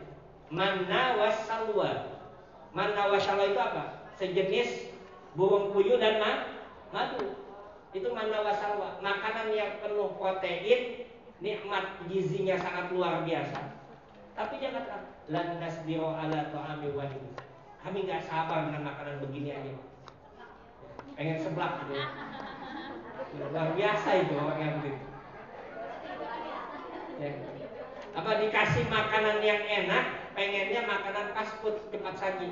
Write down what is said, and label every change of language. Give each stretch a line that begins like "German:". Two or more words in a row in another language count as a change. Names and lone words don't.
Arabic: المن والسلوى. المن والسلوى
Indonesian: itu apa? Sejenis burung puyuh dan madu. Itu
Arabic: المن والسلوى,
Indonesian: makanan yang penuh protein, nikmat gizinya sangat luar biasa. Tapi dia kata,
Arabic: لن نصبر على طعام واحد.
Indonesian: Kami nggak sabar dengan makanan begini aja. Pengen seblak gitu. Luar biasa itu orang yang begitu. Ya. Apa dikasih makanan yang enak, pengennya makanan
English: fast food,
Indonesian: cepat saji.